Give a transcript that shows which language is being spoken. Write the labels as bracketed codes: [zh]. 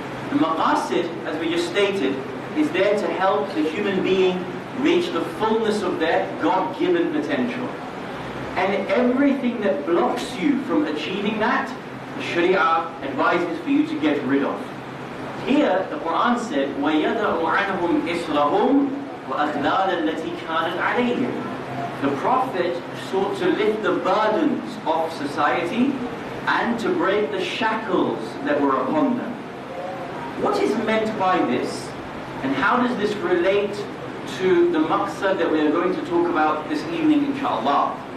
[en] The maqasid, as we just stated, is there to help the human being reach the fullness of their God-given potential. And everything that blocks you from achieving that, the Sharia advises for you to get rid of. Here, the Quran said, [ar] وَيَدَعُ عَنْهُمْ إِسْرَهُمْ وَأَغْلَالَ الَّتِي كَانَتْ عَلَيْهِمْ. [en] The Prophet sought to lift the burdens of society and to break the shackles that were upon them. What is meant by this? And how does this relate to the maqsad that we are going to talk about this evening, inshallah?